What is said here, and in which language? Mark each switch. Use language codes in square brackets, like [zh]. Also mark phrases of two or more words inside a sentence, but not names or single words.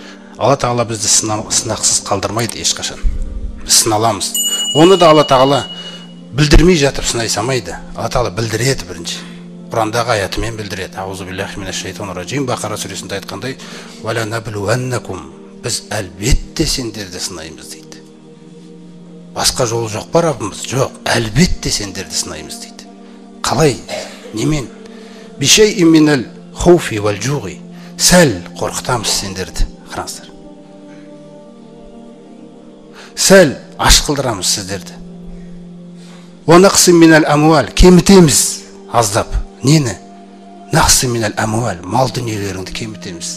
[kk] Алла Тағала бізді сынақсыз қалдырмайды ешқашан. Біз сыналамыз. Оны да Алла Тағала білдірмей жатып сынай салмайды. Алла Тағала білдіреді бірінші. Құрандағы аятымен білдіреді. [ar] أعوذ بالله من الشيطان الرجيم. [kk] Бақара сүресінде айтқандай, [ar] «ولنبلونكم», [kk] біз әлбетте сендерді сынаймыз дейді. Басқа жолы жоқ па Раббымыз? Жоқ, әлбетте сендерді сынаймыз дейді. Қалай? Немен? [ar] بشيء من الخوف والجوع. [kk] Сәл қорқытамыз сендерді. Қараңыздар. Сәл аш қылдырамыз сіздерді. [ar] ونقص من الأموال, [kk] кемітеміз аздап. Нені? [ar] نقص من الأموال, [kk] мал дүниелеріңді кемітеміз.